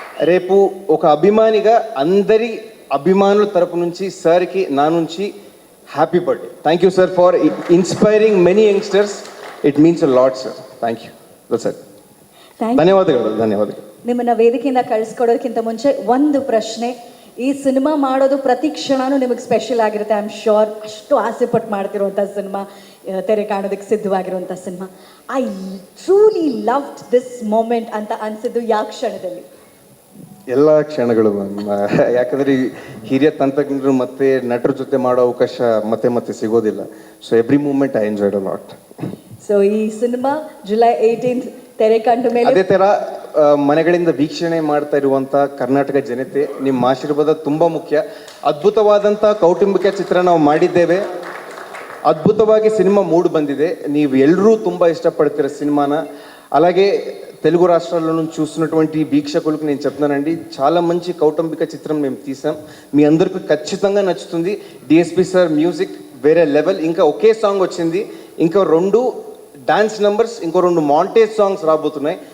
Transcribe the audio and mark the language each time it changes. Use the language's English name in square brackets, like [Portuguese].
[Telugu] రేపు ఒక అభిమానిగా అందరి అభిమానుల తరపు నుంచి సార్కి నా నుంచి happy birthday. [English] Thank you sir for inspiring many youngsters. It means a lot sir. Thank you sir. [Kannada] ಧನ್ಯವಾದಗಳು. ನಿಮ್ಮನ್ನ ವೇದಿಕೆಯಿಂದ ಕಳಿಸ್ಕೊಡೋದಕ್ಕಿಂತ ಮುಂಚೆ ಒಂದು ಪ್ರಶ್ನೆ. ಈ ಸಿನಿಮಾ ಮಾಡೋದು ಪ್ರತಿ ಕ್ಷಣನೂ ನಿಮಗೆ ಸ್ಪೆಷಲ್ ಆಗಿರುತ್ತೆ. [English] I am sure. [Kannada] ಅಷ್ಟು ಆಸೆ ಪಟ್ಟು ಮಾಡ್ತಿರುವಂಥ ಸಿನಿಮಾ, ತೆರೆ ಕಾಣೋದಕ್ಕೆ ಸಿದ್ಧವಾಗಿರುವಂಥ cinema. [English] I truly loved this moment [Kannada] ಅಂತ ಅನಿಸಿದ್ದು ಯಾವ ಕ್ಷಣದಲ್ಲಿ? ಎಲ್ಲ ಕ್ಷಣಗಳು. ಯಾಕಂದರೆ ಹಿರಿಯ ತಂತ್ರಜ್ಞರು ಮತ್ತು ನಟರ ಜೊತೆ ಮಾಡೋ ಅವಕಾಶ ಮತ್ತೆ ಸಿಗೋದಿಲ್ಲ. [English] So every moment I enjoyed a lot. [Kannada] So ಈ ಸಿನಿಮಾ July 18th ತೆರೆ ಕಂಡ ಮೇಲೆ, ಅದೇ ಥರ ಮನೆಗಳಿಂದ ವೀಕ್ಷಣೆ ಮಾಡ್ತಾ ಇರುವಂಥ ಕರ್ನಾಟಕ ಜನತೆ, ನಿಮ್ಮ ಆಶೀರ್ವಾದ ತುಂಬ ಮುಖ್ಯ. ಅದ್ಭುತವಾದಂಥ ಕೌಟುಂಬಿಕ ಚಿತ್ರ ನಾವು ಮಾಡಿದ್ದೇವೆ. ಅದ್ಭುತವಾಗಿ సినిమా మూడు ಬಂದಿದೆ. ನೀವು ಎಲ್ಲರೂ ತುಂಬ [Telugu] ఇష్టపడతారు సినిమాన. అలాగే తెలుగు రాష్ట్రాల నుంచి చూస్తున్నటువంటి వీక్షకులకు నేను చెప్తున్నానండి, చాలా మంచి కౌటుంబిక చిత్రం మేము తీసాం. మీ అందరికీ ఖచ్చితంగా నచ్చుతుంది. DSP సార్ మ్యూజిక్ వేరే లెవెల్. ఇంకా ఒకే సాంగ్ వచ్చింది, ఇంకా 2 డాన్స్ నెంబర్స్, ఇంకో 2 మాంటేజ్ సాంగ్స్ రాబోతున్నాయి.